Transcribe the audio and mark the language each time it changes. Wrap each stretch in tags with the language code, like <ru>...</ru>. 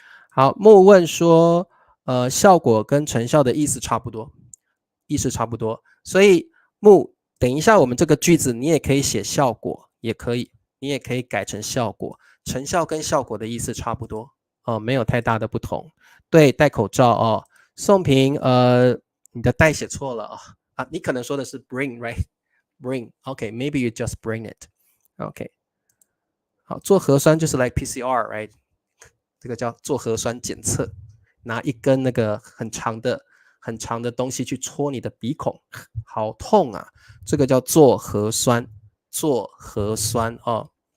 <zh>好，木问说，效果跟成效的意思差不多，所以木，等一下我们这个句子你也可以写效果，也可以，你也可以改成效果，成效跟效果的意思差不多哦，没有太大的不同。对，戴口罩哦。</zh> <en>宋平，</en> <zh>你的戴写错了你可能说的是</zh> <en>bring right bring OK maybe you just bring it OK。</en> <zh>好，做核酸就是</zh> <en>like PCR right，</en> <zh>这个叫做核酸检测，拿一根那个很长的东西去戳你的鼻孔，好痛啊！这个叫做核酸，做核酸哦。</zh>